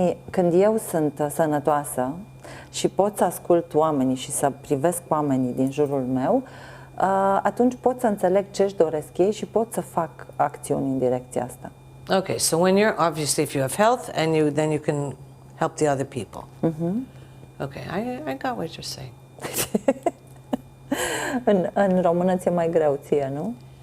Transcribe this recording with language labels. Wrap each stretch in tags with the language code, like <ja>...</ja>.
<ro>Când eu sunt sănătoasă și pot să ascult oamenii și să privesc oamenii din jurul meu, atunci pot să înțeleg ce își doresc ei și pot să fac acțiuni în direcția asta.</ro> <en>Okay, so when you're, obviously if you have health and then you can help the other people. Okay, I got what you're saying.</en> <ro>În română ți-e mai greu ție, nu?</ro>